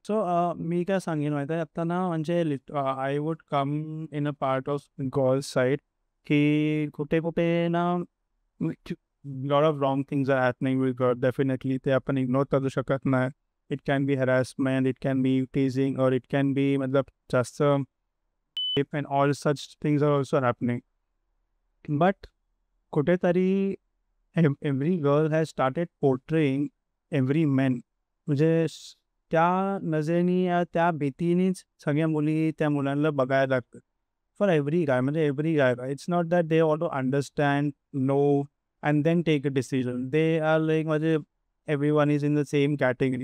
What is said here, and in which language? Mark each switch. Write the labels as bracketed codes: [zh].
[mr] So मी काय सांगेन माहिती आहे आता ना म्हणजे [en] I would come in a part of girls side की कुठे कुठे ना lot of wrong things are happening with girl. Definitely [mr] ते आपण इग्नोर करू शकत नाही. [en] It can be harassment, it can be teasing, और it can be मतलब जास्त rape and all such things are also happening. But कुठेतरी every girl has started portraying every man. [mr] म्हणजे त्या नजरेने या त्या भीतीनेच सगळ्या मुली त्या मुलांना बघायला लागतात. [en] For every guy म्हणजे every guy. It's not that they want to understand, no and then take a decision. They are like म्हणजे everyone is in the same category.